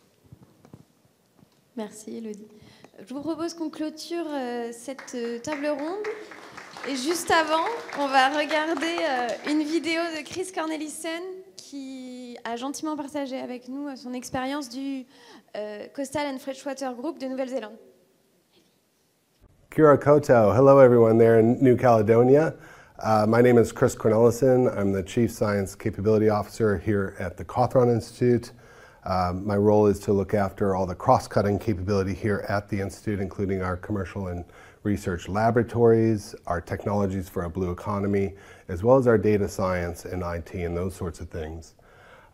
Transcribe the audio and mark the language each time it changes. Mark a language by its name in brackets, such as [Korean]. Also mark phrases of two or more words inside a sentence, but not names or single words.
[French] Merci Elodie. Je vous propose qu'on clôture cette table ronde. Et juste avant, on va regarder une vidéo de Chris Cornelissen qui a gentiment partagé avec nous son expérience du Coastal and Freshwater Group de Nouvelle-Zélande. [Māori] Kia ora koutou. [English] Hello everyone there in New Caledonia. My name is Chris Cornelissen. I'm the Chief Science Capability Officer here at the Cawthron Institute. My role is to look after all the cross-cutting capability here at the Institute, including our commercial and research laboratories, our technologies for a blue economy, as well as our data science and IT and those sorts of things.